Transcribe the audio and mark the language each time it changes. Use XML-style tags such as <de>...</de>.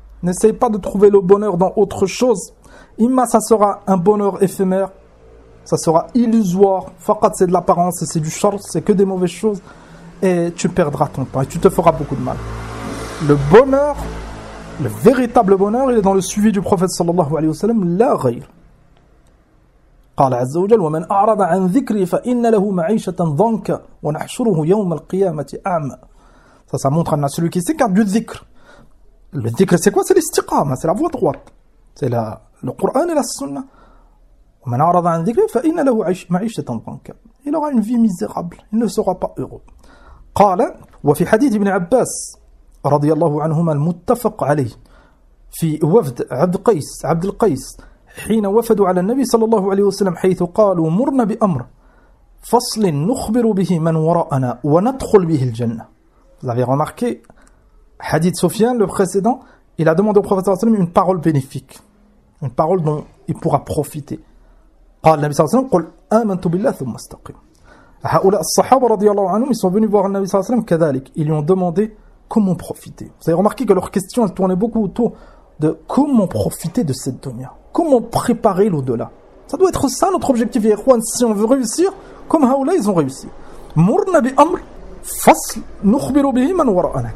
<fr>N'essaye pas de trouver le bonheur dans autre chose. Imma, ça sera un bonheur éphémère. Ça sera illusoire. Faqat, c'est de l'apparence et c'est du char, c'est que des mauvaises choses. Et tu perdras ton temps et tu te feras beaucoup de mal. Le bonheur, le véritable bonheur, il est dans le suivi du prophète sallallahu alayhi wa sallam, la ghayr.</fr> <ar>قال عز وجل ومن أعرض عن ذكري فإن له معيشة ضنكا ونحشره يوم القيامة أعمى.</ar> <fr>Ça montre à celui qui s'écarte du dhikr. Le dhikr, c'est quoi? C'est l'istiqama, c'est la voie droite. C'est le Coran et la Sunna.</fr> <ar>وَمَنْ عَرَضَ عَنْ ذِكْرِ فَإِنَّ لَهُ مَعِيشَةً ضَنْكًا.</ar> <fr>Il aura une vie misérable, il ne sera pas heureux.</fr> <ar>قَالَ وَفِي حَدِيثِ ابْنِ عَبَّاسِ رَضِيَ اللَّهُ عَنْهُمَا الْمُتَّفَقْ عَلَيْهِ فِي وَفْدْ عَبْدِ الْقَيْسِ حِينَ وَفَدُوا عَلَى النَّبِي صَلَى اللَّهُ عَلَيْهِ وَسَلَمْ حَيْثُ قَالُوا مُرْنَا بِأَمْرٍ فَصْلٍ نُخْبِرُ بِهِ مَنْ وَرَأَنَا وَنَدْخُلْ بِهِ الْجَنَّةِ.</ar> <fr>Vous avez remarqué Hadith Sofiane, le précédent, il a demandé au prophète sallam une parole bénéfique, une parole dont il pourra profiter.</fr> <ar>قال النبي صلى الله عليه وسلم قل آمنت بالله ثم استقم. هؤلاء الصحابة رضي الله عنهم</ar> <fr>ils sont venus voir le Nabi</fr> <ar>صلى الله عليه وسلم كذلك.</ar> <fr>Ils lui ont demandé comment profiter. Vous avez remarqué que leur question elle tournait beaucoup autour de comment profiter de cette dunya, comment préparer l'au-delà. Ça doit être ça notre objectif, Ikhwan, si on veut réussir comme هؤلاء ils ont réussi.</fr> <ar>مرنا بأمر فصل نخبر به من وراءنا.</ar>